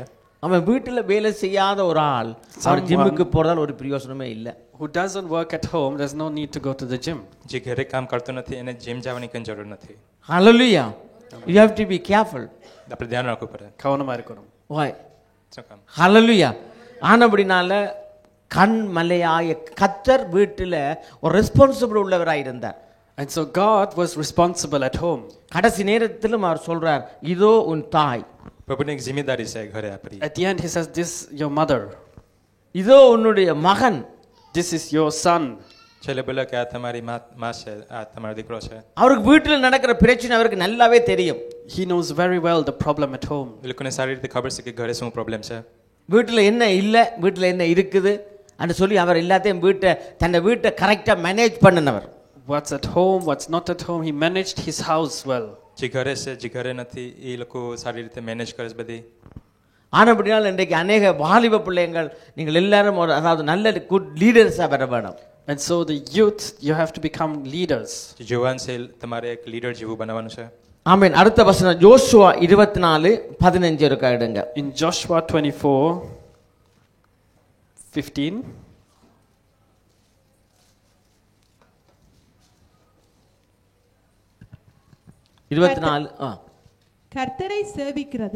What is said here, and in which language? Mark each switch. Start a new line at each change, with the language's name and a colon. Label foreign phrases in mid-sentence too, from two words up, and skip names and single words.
Tamil: அவன் வீட்டுல வேலை செய்யாத ஒரு ஆள் அவர் ஜிம்முக்கு போறதால ஒரு பிரயோஜனமே இல்ல.
English: Who doesn't work at home, there's no need to go to the gym.
Gujarati: જે ઘરે કામ કરતો નથી એને જીમ જવાની કંઈ જરૂર નથી.
English: Hallelujah. You have to be careful.
Gujarati: આપણે ध्यान રાખવું પડે.
Tamil: கவனமா இருக்கணும்.
English: Why?
Gujarati: શું કામ?
English: Hallelujah.
Tamil: ஆனபடினால கண்மலையாய கர்த்தர் வீட்டுல ஒரு ரெஸ்பான்சிபிள் உள்ளவராய் இருந்தார்.
English: And so God was responsible at home.
Tamil: கடைசி நேரத்திலும் அவர் சொல்றார் இதோ உன் தாய்.
Gujarati: પ્રભુની એક જિમ્મેદારી છે ઘરે આપણી.
English: At the end he says, this your mother.
Tamil: இதோ உன்னுடைய மகன்.
English: This is your son.
Gujarati: છેલ્લે બોલે કે આ તમારી માં છે, આ તમારો દીકરો છે.
Tamil: அவருக்கு வீட்டுல நடக்கிற பிரச்சனை அவருக்கு நல்லாவே தெரியும்.
English: He knows very well the problem at home.
Gujarati: એ લોકોને સારી રીતે ખબર છે કે ઘરે શું પ્રોબ્લેમ છે.
Tamil: வீட்டுல என்ன இல்ல, வீட்டுல என்ன இருக்குது அன்னு சொல்லி அவர் எல்லாத்தையும் தன்னை வீட்டை
English: correct manage
Tamil: பண்ணினவர்.
English: What's at home, what's not at home, he managed his house well.
Gujarati: જે ઘરે છે જે ઘરે નથી એ લોકો સારી રીતે મેનેજ કરે છે બધી.
Tamil: ஆனபடியால் இன்றைக்கு அநேக வாலிப பிள்ளைங்கள் நீங்கள் எல்லாரும் ஒரு அதாவது நல்ல
English: good leaders
Tamil: வர வேணும்.
English: And so the youth, you have to become leaders.
Gujarati: જે જવાન છે તમારે એક લીડર જેવું બનવાનું છે.
Tamil: ஆமென். அடுத்த வசனம் யோசுவா 24:15 இருக்கா எடுங்க.
English: In Joshua 24:15.
Tamil: கர்த்தரை சேவிக்கிறது